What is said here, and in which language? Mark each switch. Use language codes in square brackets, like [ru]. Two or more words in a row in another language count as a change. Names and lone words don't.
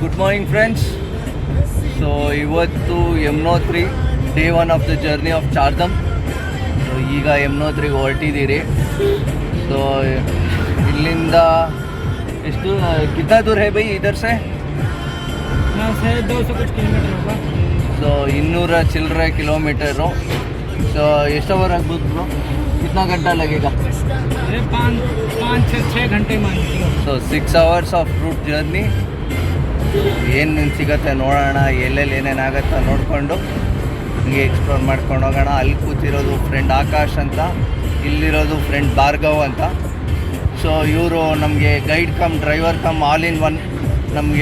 [en] morning friends. so ಇವತ್ತು Yamunotri day 1 of the journey of Chardham. [kn] ಸೊ ಈಗ ಯಮುನೋತ್ರಿಗೆ ಹೊರಟಿದ್ದೀರಿ. ಸೊ ಇಲ್ಲಿಂದ ಎಷ್ಟು [hi] कितना दूर है भाई इधर से? 200 कुछ किलोमीटर होगा. [kn] ಸೊ 200 ಚಿಲ್ಲರೆ ಕಿಲೋಮೀಟರು. ಸೊ ಎಷ್ಟು ಅವರ್ ಆಗ್ಬೋದು ಬ್ರೋ? [hi] कितना घंटा लगेगा? 5-6 घंटे मान लो. [en] so 6 hours of route journey. [kn] ಏನು ಸಿಗತ್ತೆ ನೋಡೋಣ, ಎಲ್ಲೆಲ್ಲಿ ಏನೇನಾಗತ್ತೆ ನೋಡಿಕೊಂಡು ಹಿಂಗೆ ಎಕ್ಸ್ಪ್ಲೋರ್ ಮಾಡ್ಕೊಂಡು ಹೋಗೋಣ. ಅಲ್ಲಿ ಕೂತಿರೋದು ಫ್ರೆಂಡ್ ಆಕಾಶ್ ಅಂತ, ಇಲ್ಲಿರೋದು ಫ್ರೆಂಡ್ ಭಾರ್ಗವ್ ಅಂತ. [en] ಸೊ [kn] ಇವರು ನಮಗೆ [en] guide cum driver cum all in one ನಮಗೆ.